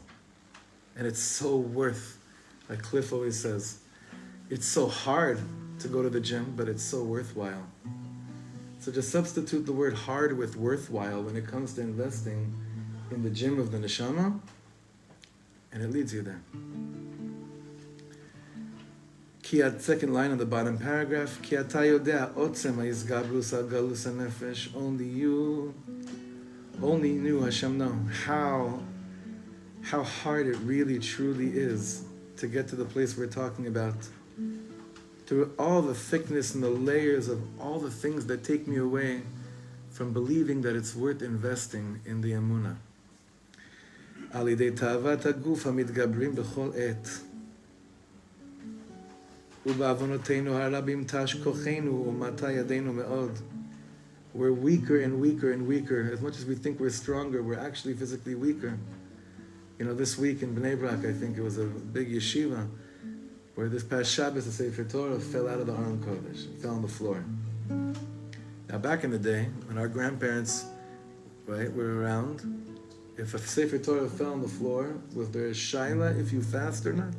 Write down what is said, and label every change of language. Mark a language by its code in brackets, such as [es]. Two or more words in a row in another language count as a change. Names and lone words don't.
[en] And it's so worth, like Cliff always says, it's so hard to go to the gym, but it's so worthwhile. So just substitute the word hard with worthwhile when it comes to investing in the gym of the neshama, and it leads you there. Second line on the bottom paragraph, [he] כי אתה יודע עוצם התגברות הגלות הנפש, [en] only you, Hashem, know how hard it really, truly is to get to the place we're talking about. Through all the thickness and the layers of all the things that take me away from believing that it's worth investing in the emunah. [he] על ידי תאוות הגוף המתגברים בכל עת. ובעוונותינו הרבים תש כוחנו ומטה ידינו מאד. [en] We're weaker and weaker and weaker. As much as we think we're stronger, we're actually physically weaker. You know, this week in Bnei Brak, I think it was a big yeshiva, where this past Shabbos, the [he] ספר תורה [en] fell out of the [he] ארון קודש. [en] It fell on the floor. Now, back in the day, when our grandparents, right, were around, if a [he] ספר תורה [en] fell on the floor, was there a shaila if you fast or not?